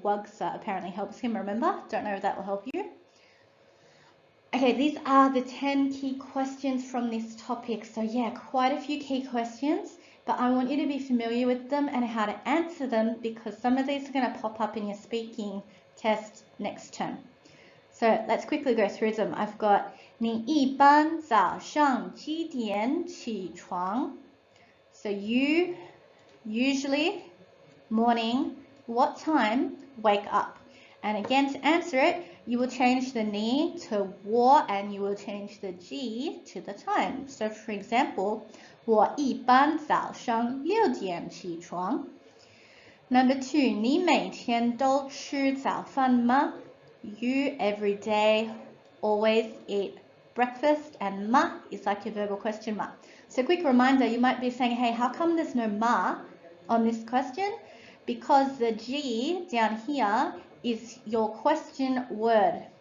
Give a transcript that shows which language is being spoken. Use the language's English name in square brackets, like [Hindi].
[English] Wagsa apparently helps him remember. Don't know if that will help you. Okay, these are the 10 key questions from this topic. So yeah, quite a few key questions, but I want you to be familiar with them and how to answer them, because some of these are going to pop up in your speaking test next term. So let's quickly go through them. [Chinese] I've got 你一般早上几点起床? [English] So you usually morning, what time, wake up. And again, to answer it, you will change the ni to 我 and you will change the g to the time. [Chinese] So for example, 我一般早上6点起床。 Number 2, 你每天都吃早饭吗? [English] You every day always eat breakfast, and ma is like a verbal question mark. So quick reminder, you might be saying, hey, how come there's no ma on this question? Because the G down here is your question word.